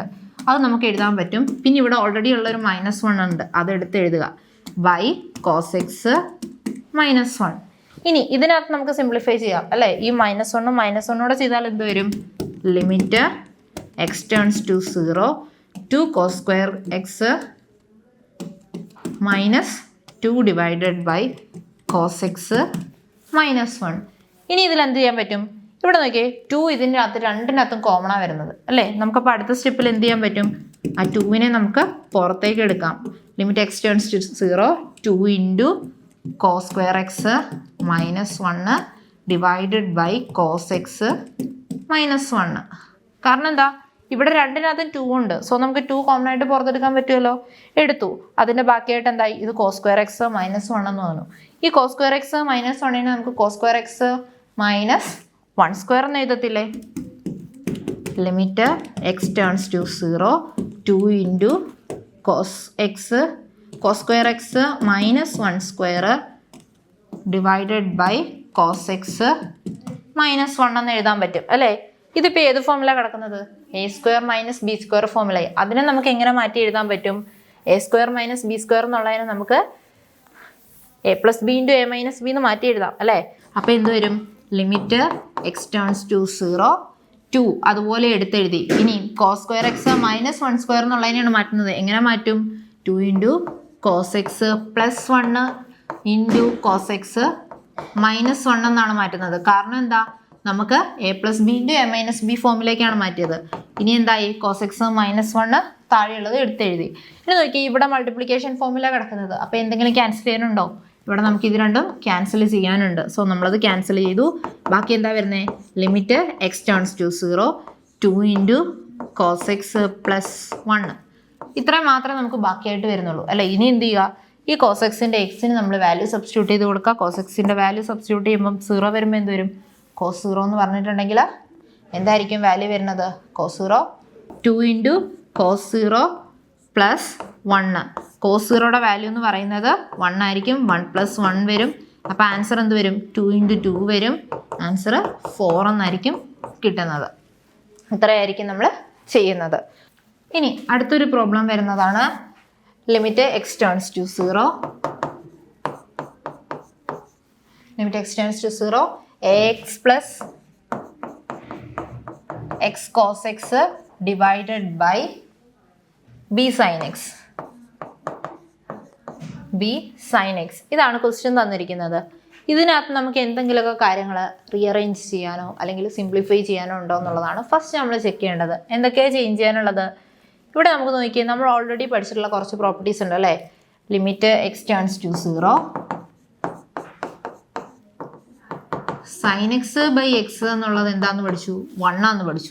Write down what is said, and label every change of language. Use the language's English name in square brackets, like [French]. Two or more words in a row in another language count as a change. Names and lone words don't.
[Malayalam] അത് നമുക്ക് എഴുതാൻ പറ്റും. പിന്നെ ഇവിടെ ഓൾറെഡി ഉള്ളൊരു -1 ഉണ്ട്, അതെടുത്ത് എഴുതുക [English] by cos x minus 1. [Malayalam] ഇനി ഇതിനകത്ത് നമുക്ക് സിംപ്ലിഫൈ ചെയ്യാം അല്ലേ? ഈ -1 ചെയ്താൽ എന്ത് വരും? [English] limit x turns to 0 2 cos square x minus 2 divided by cos x minus 1. [Malayalam] ഇനി ഇതിൽ എന്ത് ചെയ്യാൻ പറ്റും? ഇവിടെ നോക്കിയേ, 2 ഇതിൻ്റെ അകത്ത് രണ്ടിനകത്തും കോമണാണ് വരുന്നത് അല്ലേ? നമുക്കപ്പോൾ അടുത്ത സ്റ്റെപ്പിൽ എന്ത് ചെയ്യാൻ പറ്റും? ആ 2നെ നമുക്ക് പുറത്തേക്ക് എടുക്കാം. [English] limit x turns to 0 2 × cos square x minus 1 divided by cos x minus 1. [Malayalam] കാരണം എന്താ, ഇവിടെ രണ്ടിനകത്തും 2 ഉണ്ട്. സോ നമുക്ക് 2 കോമൺ ആയിട്ട് പുറത്തെടുക്കാൻ പറ്റുമല്ലോ. എടുത്തു. അതിൻ്റെ ബാക്കിയായിട്ട് എന്തായി? ഇത് [English] cos square x minus 1 [Malayalam] എന്ന് തോന്നുന്നു. ഈ [English] cos square x minus 1 [Malayalam] നമുക്ക് [English] cos square x minus 1² [Malayalam] എന്ന് എഴുതത്തില്ലേ? [English] limit x turns to 0 2 × cos square x minus 1² divided by cos x minus 1 [Malayalam] എന്ന് എഴുതാൻ പറ്റും അല്ലേ? ഇതിപ്പോൾ ഏത് ഫോമിലാണ് കിടക്കുന്നത്? a² - b² ഫോമിലായി. അതിനെ നമുക്ക് എങ്ങനെ മാറ്റി എഴുതാൻ പറ്റും? a² - b² എന്നുള്ളതിനെ നമുക്ക് a + b × a - b എന്ന് മാറ്റി എഴുതാം അല്ലേ? അപ്പോൾ എന്ത് വരും? [English] limit x turns to 0 2 [Malayalam] അതുപോലെ എടുത്തെഴുതി. ഇനി [English] cos square x minus 1² [Malayalam] എന്നുള്ളതിനെയാണ് മാറ്റുന്നത്. എങ്ങനെ മാറ്റും? [English] 2 × cos x plus 1 × cos x minus 1 [Malayalam] എന്നാണ് മാറ്റുന്നത്. കാരണം എന്താ, നമുക്ക് a + b × a - b ഫോമിലേക്കാണ് മാറ്റിയത്. ഇനി എന്തായി? [English] cos x minus 1 [Malayalam] താഴെയുള്ളത് എടുത്തെഴുതി. ഇനി നോക്കി, ഇവിടെ മൾട്ടിപ്ലിക്കേഷൻ ഫോമിലാണ് കിടക്കുന്നത്. അപ്പോൾ എന്തെങ്കിലും ക്യാൻസൽ ചെയ്യാനുണ്ടോ? ഇവിടെ നമുക്ക് ഇത് രണ്ടും ക്യാൻസൽ ചെയ്യാനുണ്ട്. സോ നമ്മളത് ക്യാൻസൽ ചെയ്തു. ബാക്കി എന്താ വരുന്നത്? [English] limit x turns to [Malayalam] 0 2 × [English] cos x plus 1. [Malayalam] ഇത്രയും മാത്രമേ നമുക്ക് ബാക്കിയായിട്ട് വരുന്നുള്ളൂ അല്ലേ? ഇനി എന്ത് ചെയ്യുക? ഈ cos x-ൻ്റെ എക്സിന് നമ്മൾ വാല്യൂ സബ്സ്റ്റിറ്റ്യൂട്ട് ചെയ്ത് കൊടുക്കുക. cos x-ൻ്റെ വാല്യൂ സബ്സ്റ്റിറ്റ്യൂട്ട് ചെയ്യുമ്പം 0 വരുമ്പോൾ എന്ത് വരും? cos 0 എന്ന് പറഞ്ഞിട്ടുണ്ടെങ്കിൽ എന്തായിരിക്കും വാല്യൂ വരുന്നത്? [English] cos 0 2 × cos 0 plus 1. [Malayalam] cos 0യുടെ വാല്യൂ എന്ന് പറയുന്നത് 1 ആയിരിക്കും. 1 + 1 വരും. അപ്പോൾ ആൻസർ എന്ത് വരും? 2 × 2 വരും. ആൻസർ 4 എന്നായിരിക്കും കിട്ടുന്നത്. ഇത്രയായിരിക്കും നമ്മൾ ചെയ്യുന്നത്. ഇനി അടുത്തൊരു പ്രോബ്ലം വരുന്നതാണ് [English] limit x turns to 0 limit x turns to 0 ax plus x cos x divided by b sin x. [Malayalam] b sin x ഇതാണ് ക്വസ്റ്റ്യൻ തന്നിരിക്കുന്നത്. ഇതിനകത്ത് നമുക്ക് എന്തെങ്കിലുമൊക്കെ കാര്യങ്ങൾ റീഅറേഞ്ച് ചെയ്യാനോ അല്ലെങ്കിൽ സിംപ്ലിഫൈ ചെയ്യാനോ ഉണ്ടോ എന്നുള്ളതാണ് ഫസ്റ്റ് നമ്മൾ ചെക്ക് ചെയ്യേണ്ടത്. എന്തൊക്കെയാണ് ചേഞ്ച് ചെയ്യാനുള്ളത്? ഇവിടെ നമുക്ക് നോക്കിയാൽ നമ്മൾ ഓൾറെഡി പഠിച്ചിട്ടുള്ള കുറച്ച് പ്രോപ്പർട്ടീസ് ഉണ്ട് അല്ലേ. [English] limit x turns to [Malayalam] 0, [English] sine x by x [Malayalam] എന്നുള്ളത് എന്താണെന്ന് പഠിച്ചു, 1 ആണെന്ന് പഠിച്ചു.